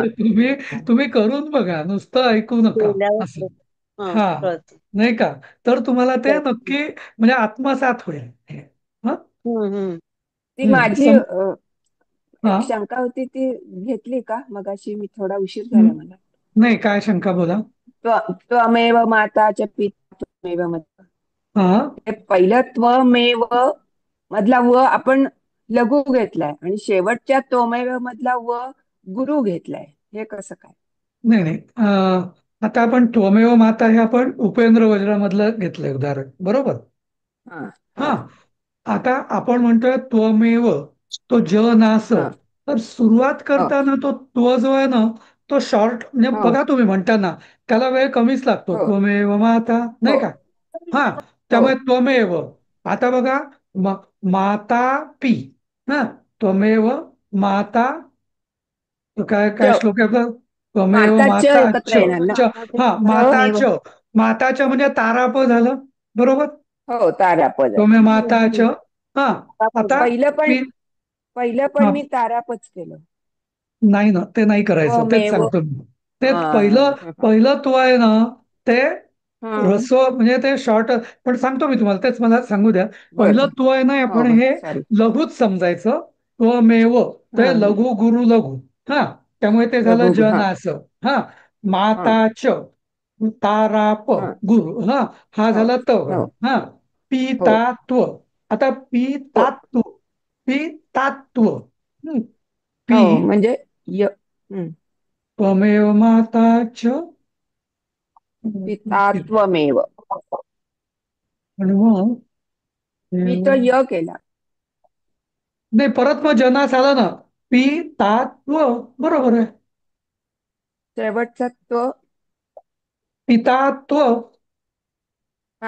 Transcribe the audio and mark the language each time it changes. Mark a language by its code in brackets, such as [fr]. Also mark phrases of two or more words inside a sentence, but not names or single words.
[mr] तुम्ही तुम्ही करून बघा, नुसतं ऐकू नका, असं. केल्यावर हा, कळत. नाही का? तर तुम्हाला ते नक्की म्हणजे आत्मसात होईल हे. हा. हम्म. ती हम्म. माझी हा. एक शंका होती ती घेतली का मगाशी? मी थोडा उशीर हम्म. झाला मला. नाही, काय शंका, बोला. [sa] त्वमेव माता च पिता त्वमेव माता. [mr] हा. ते पहिलं त्वमेव मधला व आपण लघु घेतलाय आणि शेवटच्या त्वमेव मधला व गुरु घेतलाय. हे कसं काय? नाही नाही, आता आपण [sa] त्वमेव माता [mr] हे आपण उपेंद्र वज्रामधलं घेतलंय उदाहरण, बरोबर. हा. हा. हा. आता आपण म्हणतोय त्वमेव, तो ज नास. हा. तर सुरुवात हो. करताना तो त्व जो आहे ना, तो शॉर्ट म्हणजे हो. बघा तुम्ही म्हणताना त्याला वेळ कमीच लागतो, हो. [sa] त्वमेव माता, [mr] हो. नाही का? हा, हो. त्यामुळे त्वमेव. आता बघा, माता पी. हा, [sa] त्वमेव माता, [mr] तो काय काय च श्लोक आहे आपला? त्वमेव [sa] माता च [mr] माता एकत्र च. येणार ना? च. हा, माता त्वमेव. च. माताच म्हणजे ताराप झालं, बरोबर. हो, तारापद आहे. [sa] त्वमेव माता च. [mr] हा. आता पहिलं पण पी. पहिलं पण हा, मी तारापच केलं. नाही ना, ते नाही करायचं, तेच त्वमेव. सांगतो मी. ते हा. पहिलं पहिलं तो आहे ना, ते हा. रस्व म्हणजे ते शॉर्ट. पण सांगतो मी तुम्हाला, तेच मला सांगू द्या. बर पहिलं बर. तो आहे ना, हो आपण हो, हे सॉरी. लघुच समजायचं. त्वमेव, ते हा. लघु गुरु लघु. हा, त्यामुळे ते झालं लघु. हा. जनास. हा, हा. माताच, ताराप, हा. गुरु. हा, हा हो. झाला तव. हो. हा, हो. पितात्व. आता हो. पितात्व, पितात्व. पी. हो म्हणजे य. हम्म. [sa] त्वमेव माता च. पिता त्वमेव. [mr] आणि मग मी तो य केला. नाही, परत मग जनास आला ना, पी ता त्व, बरोबर आहे. शेवटचा तो. पितात्व. हा,